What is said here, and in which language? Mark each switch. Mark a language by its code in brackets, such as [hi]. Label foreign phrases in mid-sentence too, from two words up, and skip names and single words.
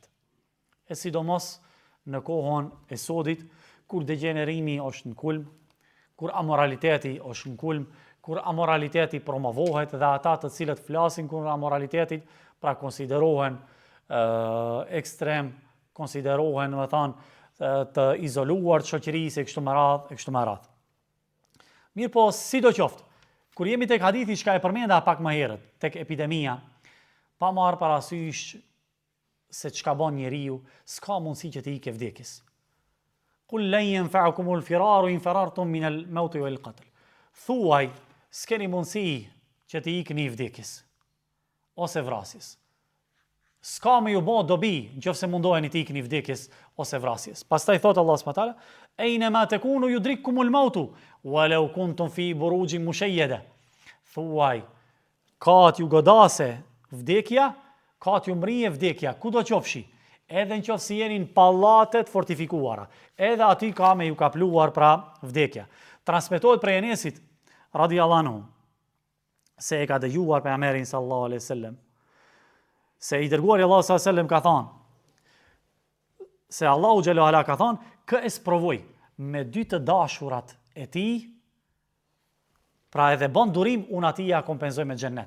[sq] E sidomos në kohën e sodit, kur degenerimi është në kulm, kur amoraliteti është në kulm, kur amoraliteti promovohet dhe ata të cilët flasin kur amoralitetit, pra konsiderohen ekstrem, konsiderohen të izoluar të shoqërisë e kështu me radhë. Mirë po, sidoqoftë, kur jemi tek hadithi që e përmenda pak më herët, tek epidemia, pa marrë parasysh se çka bën njeriu, s'ka mundësi që të ikë vdekjes. [ar] قل لن ينفعكم الفرار إن فررتم من الموت والقتل. [sq] Thuaj, s'keni mundësi që të ikni vdekjes ose vrasjes. S'ka me ju bë dobi nëse mundoheni të ikni vdekjes ose vrasjes. Pastaj thot Allah [ar] سبحانه وتعالى, "أينما تكونوا يدرككم الموت ولو كنتم في بروج مشيدة." [sq] Thuaj, ka t'ju godase vdekja, ka t'ju mrije vdekja, kudo qofshi, edhe nëse jeni në pallatet fortifikuara, edhe aty ka me ju kapluar pra vdekja. Transmetohet prej Enesit [ar] رضي الله عنه [sq] se e ka dëgjuar pejgamberin [ar] صلى الله عليه وسلم [sq] se i dërguari Allahu [ar] صلى الله عليه وسلم [sq] ka thënë se Allahu [ar] جل وعلا [sq] ka thënë kë e sprovoj me dy të dashurat e tij Pra edhe bën durim, unë ati ja kompenzoj me xhennet.